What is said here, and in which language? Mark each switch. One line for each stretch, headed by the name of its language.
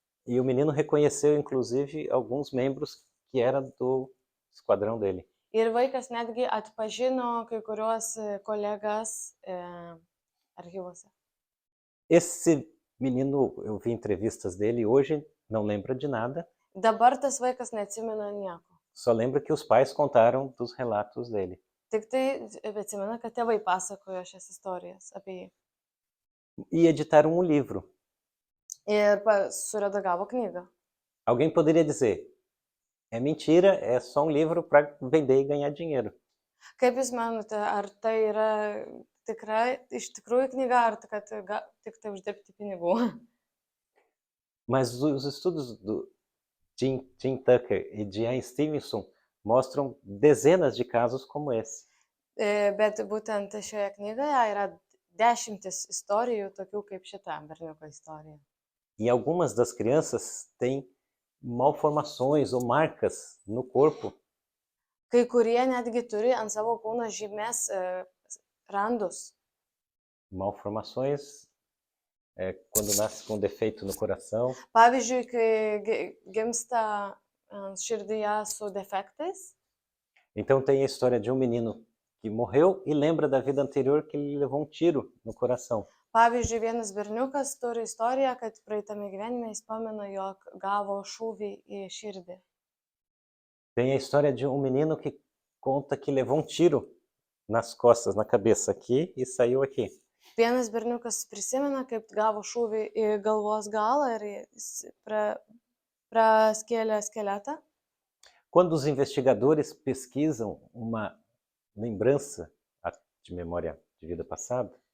Portuguese: e o menino reconheceu inclusive alguns membros que eram do esquadrão dele.
Lithuanian: Ir vaikas netgi atpažino kai kuriuos kolegas archyvuose.
Portuguese: Esse menino, eu vi entrevistas dele, hoje não lembra de nada,
Lithuanian: Dabar tas vaikas neatsimena nieko.
Portuguese: só lembra que os pais contaram dos relatos dele.
Lithuanian: Tik tai atsimena, kad tėvai pasakojo šias istorijas apie jį.
Portuguese: E editaram um livro.
Lithuanian: Ir suredagavo knygą.
Portuguese: Alguém poderia dizer, é mentira, é só um livro para vender e ganhar dinheiro.
Lithuanian: Kaip Jūs manote, ar tai yra iš tikrųjų knyga, ar kad tik tai uždirbti pinigų?
Portuguese: Mas os estudos do Tim Tucker e de Ian Stevenson mostram dezenas de casos como esse.
Lithuanian: Bet būtent šioje knygoje yra 10 istorijų, tokių kaip šita berniuko istorija.
Portuguese: E algumas das crianças têm malformações ou marcas no corpo.
Lithuanian: Kai kurie netgi turi ant savo kūno žymės randus.
Portuguese: Malformações quando nasce com defeito no coração.
Lithuanian: Pavyzdžiui, kai gimsta širdyje su defektais.
Portuguese: Então tem a história de um menino que morreu e lembra da vida anterior que ele levou um tiro no coração.
Lithuanian: Pavyzdžiui, vienas berniukas turi istoriją, kad praeitame gyvenime jis pamena, jog gavo šūvį į širdį.
Portuguese: Tem a história de um menino que conta que levou um tiro nas costas, na cabeça aqui e saiu aqui.
Lithuanian: Vienas berniukas prisimena, kaip gavo šūvį į galvos galą ir jis praskėlė skeletą.
Portuguese: Quando os investigadores pesquisam uma lembrança de memória de vida passada,